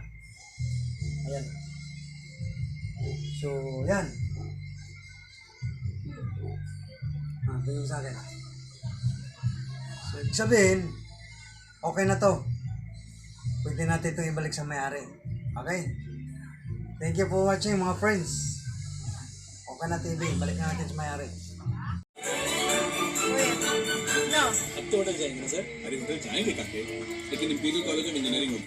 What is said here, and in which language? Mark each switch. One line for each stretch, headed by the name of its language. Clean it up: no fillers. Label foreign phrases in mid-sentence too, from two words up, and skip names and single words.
Filipino: Ayan. So, yan. Tingin sa akin. So, ibig sabihin, okay na to. Pwede natin ito ibalik sa may-ari.
English: Okay? Thank you for watching mga friends.
Filipino: Okay na TV. Balik na natin sa may-ari.
Hindi: अब तो अटक जाएंगे ना सर। अरे उधर जाएंगे काके, लेकिन इंपीरियल कॉलेज में इंजीनियरिंग